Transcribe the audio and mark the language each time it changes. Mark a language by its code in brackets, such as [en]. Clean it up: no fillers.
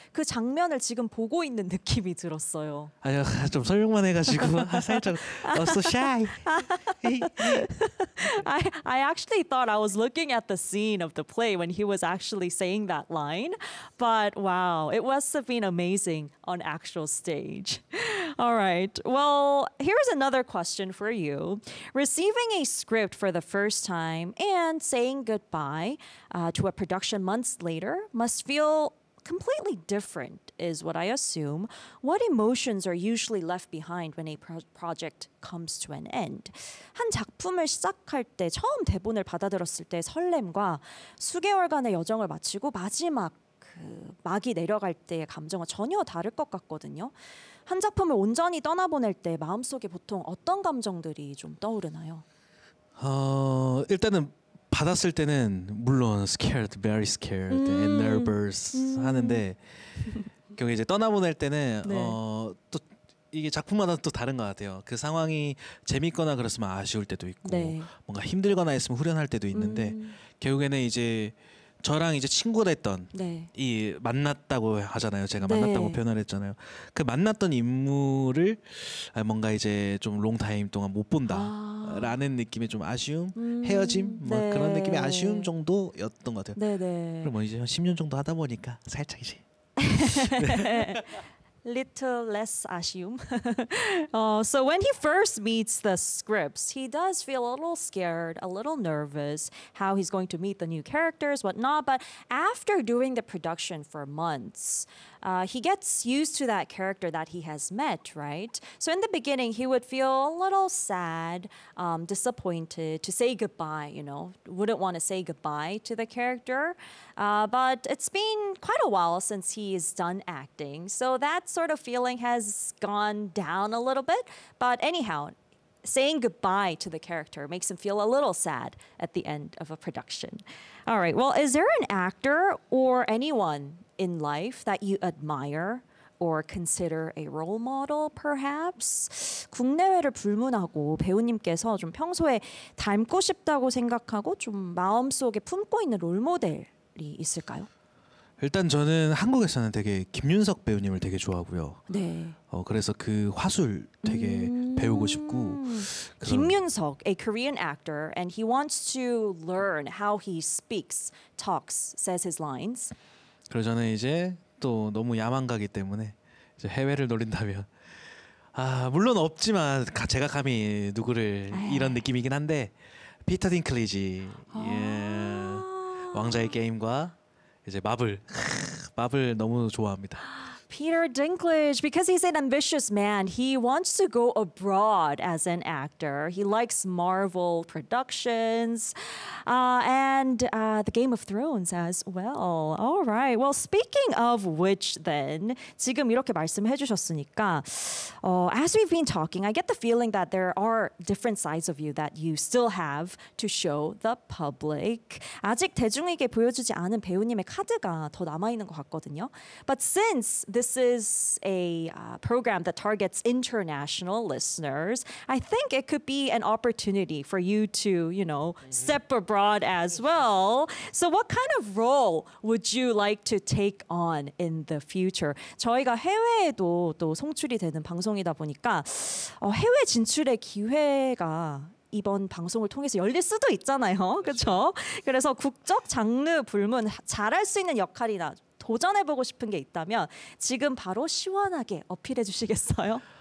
[ko] 그 장면을 지금 보고 있는 느낌이 들었어요. 아니요, 좀 설명만 해가지고 살짝 [en] so shy. I actually thought I was looking at the scene of the play when he was actually saying that line. But wow, it must have been amazing on actual stage. All right. Well, here's another question for you. Receiving a script for the first time and saying goodbye to a production months later must feel completely different, is what I assume. What emotions are usually left behind when a project comes to an end? [ko] 한 작품을 시작할 때 처음 대본을 받아들었을 때 설렘과 수개월간의 여정을 마치고 마지막 그 막이 내려갈 때의 감정은 전혀 다를 것 같거든요. 한 작품을 온전히 떠나보낼 때 마음속에 보통 어떤 감정들이 좀 떠오르나요? 일단은 받았을 때는 물론 [en] scared, very scared, and nervous [ko] 하는데 결국 이제 떠나보낼 때는 네. 또 이게 작품마다 또 다른 것 같아요. 그 상황이 재밌거나 그랬으면 아쉬울 때도 있고 네. 뭔가 힘들거나 했으면 후련할 때도 있는데 결국에는 이제 저랑 이제 친구 됐던 네. 이 만났다고 하잖아요. 제가 만났다고 네. 표현을 했잖아요. 그 만났던 인물을 뭔가 이제 좀 롱타임 동안 못 본다라는 아. 느낌의 좀 아쉬움, 헤어짐 뭐 네. 그런 느낌의 아쉬움 정도였던 것 같아요. 네네. 그럼 뭐 이제 한 10년 정도 하다 보니까 살짝 이제 [en] little less [ko] 아쉬움. [en] So when he first meets the scripts, he does feel a little scared, a little nervous, how he's going to meet the new characters, whatnot. But after doing the production for months, he gets used to that character that he has met, right? So in the beginning, he would feel a little sad, disappointed to say goodbye, you know, wouldn't want to say goodbye to the character. But it's been quite a while since he's done acting, so that sort of feeling has gone down a little bit. But anyhow, saying goodbye to the character makes him feel a little sad at the end of a production. All right, well, is there an actor or anyone in life that you admire or consider a role model, perhaps? [ko] 국내외를 불문하고 배우님께서 좀 평소에 닮고 싶다고 생각하고 좀 마음속에 품고 있는 롤모델이 있을까요? 일단 저는 한국에서는 되게 김윤석 배우님을 되게 좋아하고요. 네. 그래서 그 화술 되게 배우고 싶고. [en] 김윤석, a Korean actor, and he wants to learn how he speaks, talks, says his lines. [ko] 그리고 저는 이제 또 너무 야망가기 때문에 이제 해외를 노린다면 물론 없지만 제가 감히 누구를 이런 느낌이긴 한데 피터 딩클리지 예. 왕좌의 게임과 이제 마블 너무 좋아합니다. [en] Peter Dinklage, because he's an ambitious man, he wants to go abroad as an actor. He likes Marvel productions and the Game of Thrones as well. All right. Well, speaking of which then, [ko] 지금 이렇게 말씀해 주셨으니까, [en] as we've been talking, I get the feeling that there are different sides of you that you still have to show the public. [ko] 아직 대중에게 보여주지 않은 배우님의 카드가 더 남아있는 것 같거든요. [en] But since this is a program that targets international listeners, I think it could be an opportunity for you to, you know, step abroad as well. So what kind of role would you like to take on in the future? [ko] 저희가 해외에도 또 송출이 되는 방송이다 보니까 해외 진출의 기회가 이번 방송을 통해서 열릴 수도 있잖아요. 그렇죠? 그래서 국적, 장르, 불문 잘할 수 있는 역할이나 도전해보고 싶은 게 있다면 지금 바로 시원하게 어필해 주시겠어요?